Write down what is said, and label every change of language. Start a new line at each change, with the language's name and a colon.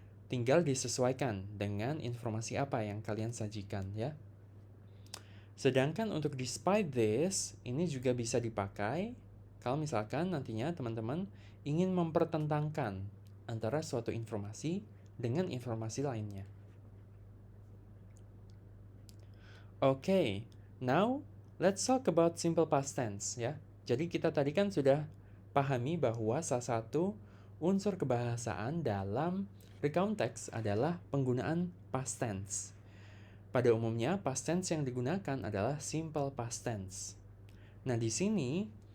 Indonesian: Tinggal disesuaikan dengan informasi apa yang kalian sajikan, ya. Sedangkan untuk despite this, ini juga bisa dipakai kalau misalkan nantinya teman-teman ingin mempertentangkan antara suatu informasi dengan informasi lainnya.
English: Okay, now let's talk about simple past tense ya.
Indonesian: Jadi kita tadi kan sudah pahami bahwa salah satu unsur kebahasaan dalam recount text adalah penggunaan past tense. Pada umumnya past tense yang digunakan adalah simple past tense. Nah, di sini